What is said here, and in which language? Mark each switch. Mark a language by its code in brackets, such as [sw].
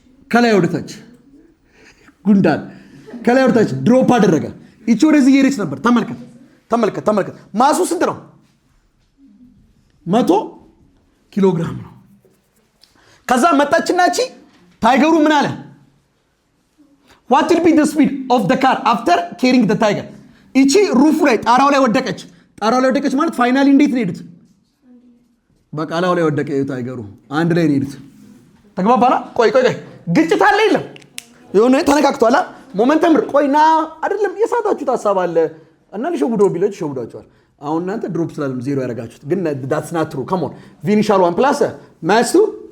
[am] ከላይ ወደ ታች ጉንዳን ከላይ ወደ ታች ድሮፕ አደረገ። ይቺ ወደዚህ እየሄደች ነበር። ተመልከት። ማሱ ስንት ነው? 100 ኪሎ ግራም ነው። ከዛ መጣችና እቺ ታይገሩ ምን አለ? [en] what will be the speed of the car after carrying the tiger? [am] እቺ ሩፉ ላይ ጣራው ላይ ወደቀች። ማለት ፋይናሊ እንዴት ነው ሄዱት? በቃ ላው ላይ ወደቀ ታይገሩ። አንድ ላይ ነው ሄዱት። ተግባባና? ቆይ ግጭት አለ የለም? የሆነ ተነካክቷል። ሞመንተም ቆይና አይደለም የሳታችሁት ሐሳብ አለ እና ሊሸውዶ ቢለች ሸውዳችኋል። አሁን እናንተ ድሮፕ ስላለም ዜሮ ያደረጋችሁት ግን [en] that's not true. come on [am] ቪኒሻል 1 plus mass 2